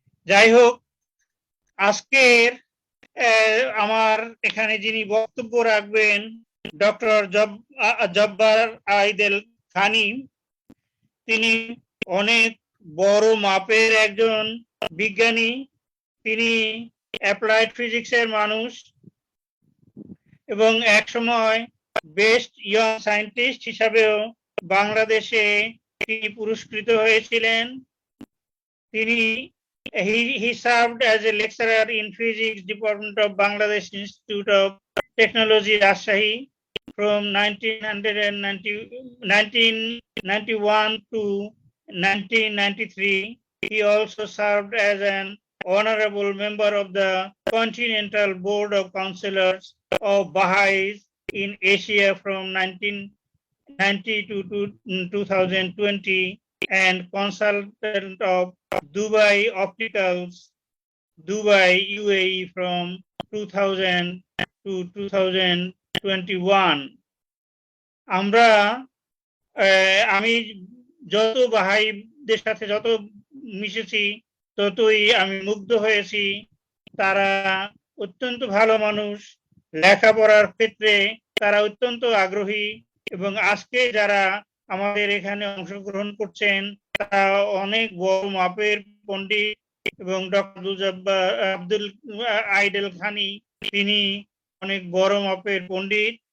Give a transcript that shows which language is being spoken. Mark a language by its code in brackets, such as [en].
[bn] যাই হোক, আজকের আমার এখানে যিনি বক্তব্য রাখবেন ডক্টর জব্বার আইদেল খানি, তিনি অনেক বড় মাপের একজন বিজ্ঞানী। তিনি অ্যাপ্লাইড ফিজিক্সের মানুষ এবং একসময় বেস্ট ইয়ং সায়েন্টিস্ট হিসাবেও বাংলাদেশে তিনি পুরস্কৃত হয়েছিলেন। [en] তিনি he served as a lecturer in physics department of Bangladesh Institute of Technology, Rajshahi from 1991 to 1993. He also served as an honorable member of the Continental Board of Councillors of Baha'is in Asia from 1990 to 2020 and consultant of Dubai Opticals, Dubai, UAE from 2000 to 2021. [bn] আমি যত বাহাইদের সাথে যত মিশেছি ততই আমি মুগ্ধ হয়েছি। তারা অত্যন্ত ভালো মানুষ, লেখাপড়ার ক্ষেত্রে তারা অত্যন্ত আগ্রহী এবং আজকে যারা আমাদের এখানে অংশগ্রহণ করছেন তারা অনেক বড় মাপের পণ্ডিত এবং ডক্টর আব্দুল আইদেল খানি তিনি অনেক বড় মাপের পণ্ডিত।